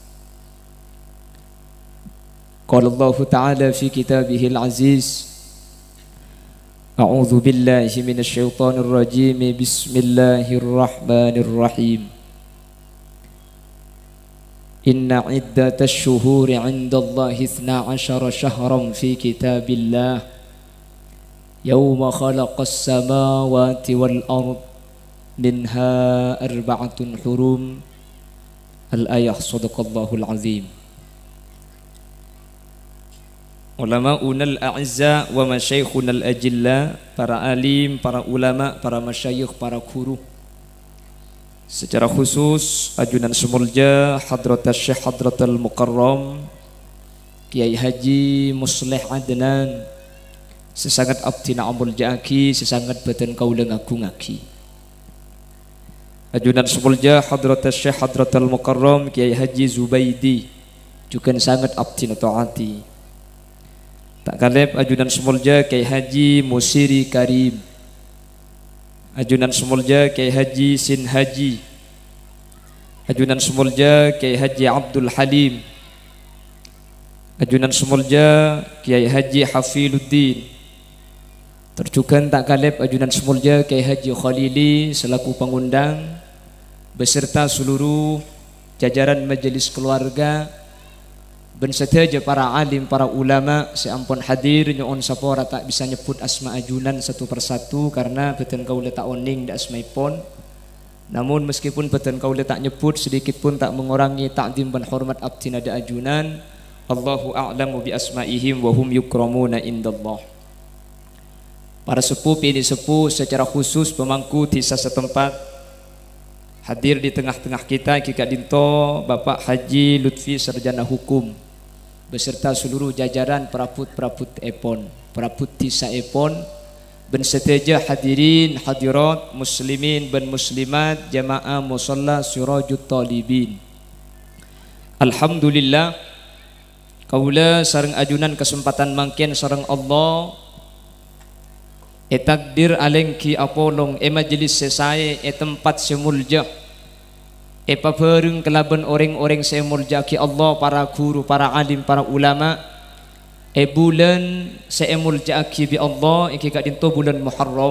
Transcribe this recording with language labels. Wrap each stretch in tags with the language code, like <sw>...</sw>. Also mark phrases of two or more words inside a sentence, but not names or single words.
<ar>قال الله تعالى في كتابه العزيز أعوذ بالله من الشيطان الرجيم بسم الله الرحمن الرحيم إن عدة الشهور عند الله 12 شهرا في كتاب الله يوم خلق السماوات والأرض منها 4 حرم الآية. صدق الله العظيم. Ulama'unal a'izza wa masyaikhunal ajilla,</ar> <id>para alim, para ulama, para masyayikh, para guru.</id> <mad>Secara khusus ajunan semulja Hadratas Syekh Hadratul Mukarram Kiai Haji Musleh Adnan, sesangat abdi na'amul ja'aki, sesangat badan kaula ngagungaki. Ajunan semulja Hadratas Syekh Hadratul Mukarram Kiai Haji Zubaidi, juga sangat abdi na'taati. Tak kalep ajunan semulja Kiai Haji Musiri Karim, ajunan semulja Kiai Haji Sin Haji, ajunan semulja Kiai Haji Abdul Halim, ajunan semulja Kiai Haji Hafiluddin. Terjugan tak kalep ajunan semulja Kiai Haji Khalili selaku pengundang beserta seluruh jajaran majelis keluarga dan sedaja para alim, para ulama seampun hadir nyoon sapora tak bisa nyebut asma ajunan satu persatu karena beten kaula tak oning da asmaipun.</mad> <id>Namun meskipun beten kaula tak nyebut sedikit pun tak mengurangi ta'zim dan hormat abdi nada ajunan.</id> <ar>Allahu a'lamu bi asmaihim wa hum yukramuna indallah.</ar> <id>Para sepuh ini sepuh secara khusus pemangku desa setempat hadir di tengah-tengah kita Kika Dinto Bapak Haji Lutfi Sarjana Hukum beserta seluruh jajaran perabot-perabot epon, perabot desa epon, ben seteja hadirin hadirat muslimin ben muslimat jamaah musalla Sirajut Talibin.</id> <mad>Alhamdulillah kaula sareng ajunan kesempatan mangken sareng Allah takdir alengki apolong majelis sesae tempat semulja pabareng kelaban orang-orang semulja ki Allah, para guru, para alim, para ulama bulan semulja ki bi Allah iki kak dinto bulan Muharram.</mad>